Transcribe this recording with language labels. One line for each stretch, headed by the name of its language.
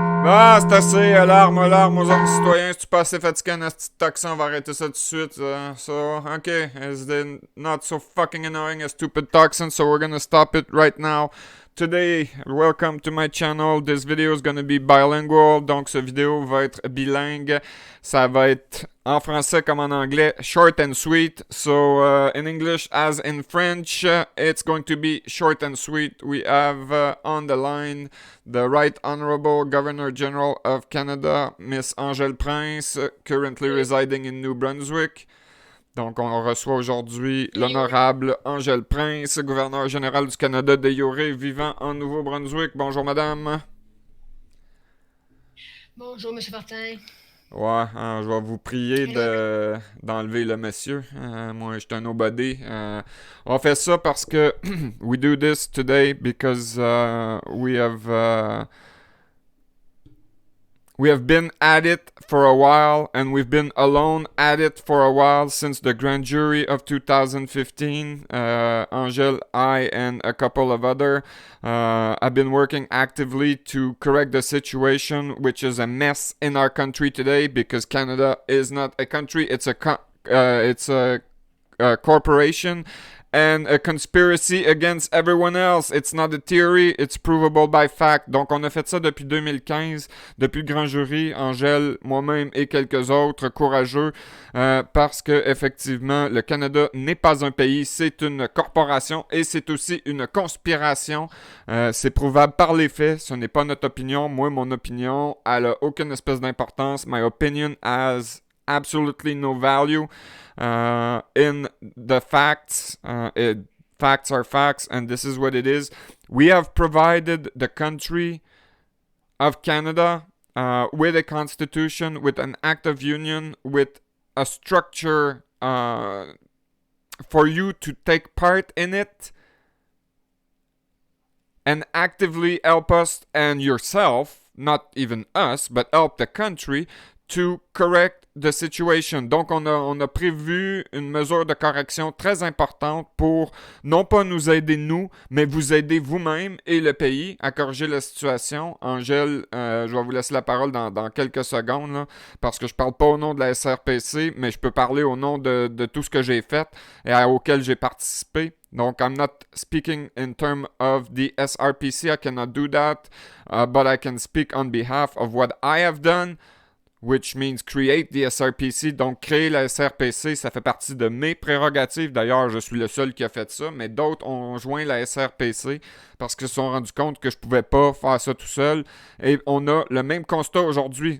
French: Ah, c'est assez, alarme aux hommes citoyens. Si tu pas assez fatigué, un petit taxon, on va arrêter ça tout de suite.
English: So, okay, is it not so fucking annoying a stupid toxin, so we're gonna stop it right now. Today, welcome to my channel. This video is gonna be bilingual,
French: donc ce vidéo va être bilingue. Ça va être en français comme en anglais,
English: short and sweet. So, in English as in French, it's going to be short and sweet. We have on the line the Right Honorable Governor General of Canada, Miss Angèle Prince, currently residing in New Brunswick.
French: Donc, on reçoit aujourd'hui l'honorable Angèle Prince, gouverneur général du Canada de Yoré, vivant en Nouveau-Brunswick. Bonjour, madame. Bonjour, Monsieur Martin. Ouais, je vais vous prier
English: Hello,
French: d'enlever le monsieur. Moi, je suis un nobody. On fait ça parce que
English: we do this today because we have been at it for a while, and we've been alone at it for a while since the grand jury of 2015. Angel, I, and a couple of other have been working actively to correct the situation, which is a mess in our country today because Canada is not a country; it's a corporation and a conspiracy against everyone else. It's not a theory, it's provable by fact.
French: Donc, on a fait ça depuis 2015, depuis le grand jury, Angèle, moi-même et quelques autres courageux, parce que effectivement, le Canada n'est pas un pays, c'est une corporation et c'est aussi une conspiration. C'est prouvable par les faits, ce n'est pas notre opinion. Moi, mon opinion, elle a aucune espèce d'importance.
English: My opinion has absolutely no value. In the facts. Facts are facts, and this is what it is. We have provided the country of Canada with a constitution, with an act of union, with a structure for you to take part in it and actively help us and yourself, not even us, but help the country to correct the situation.
French: Donc, on a prévu une mesure de correction très importante pour non pas nous aider nous, mais vous aider vous-même et le pays à corriger la situation. Angèle, je vais vous laisser la parole dans quelques secondes, là, parce que je parle pas au nom de la SRPC, mais je peux parler au nom de tout ce que j'ai fait et auquel j'ai participé.
English: Donc, I'm not speaking in terms of the SRPC, I cannot do that, but I can speak on behalf of what I have done, which means create the SRPC.
French: Donc, créer la SRPC, ça fait partie de mes prérogatives. D'ailleurs, je suis le seul qui a fait ça, mais d'autres ont joint la SRPC parce qu'ils se sont rendus compte que je pouvais pas faire ça tout seul. Et on a le même constat aujourd'hui.